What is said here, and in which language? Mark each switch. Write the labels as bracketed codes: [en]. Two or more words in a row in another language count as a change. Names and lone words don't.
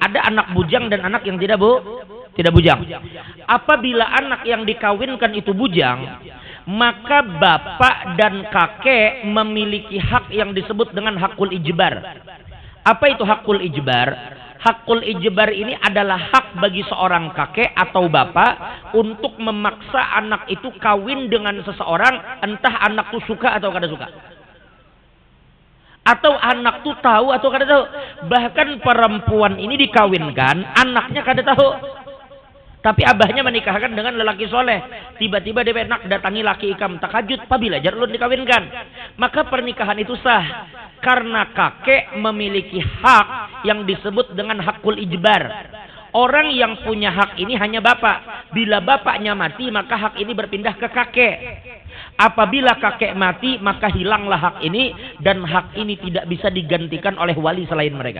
[id] Ada anak bujang dan anak yang tidak bujang. Apabila anak yang dikawinkan itu bujang, maka bapak dan kakek memiliki hak yang disebut dengan hakul ijbar. Apa itu hakul ijbar? Hakul ijbar ini adalah hak bagi seorang kakek atau bapak untuk memaksa anak itu kawin dengan seseorang, entah anak itu suka atau kada suka. Atau anak tuh tahu atau kada tahu. Bahkan perempuan ini dikawinkan, anaknya kada tahu. Tapi abahnya menikahkan dengan lelaki soleh. [bjn] Tiba-tiba dia nak datangi laki ikam takajud, pabila jar ulun dikawinkan. [id] Maka pernikahan itu sah. Karena kakek memiliki hak yang disebut dengan hakul ijbar. Orang yang punya hak ini hanya bapak. Bila bapaknya mati, maka hak ini berpindah ke kakek. Apabila kakek mati, maka hilanglah hak ini, dan hak ini tidak bisa digantikan oleh wali selain mereka.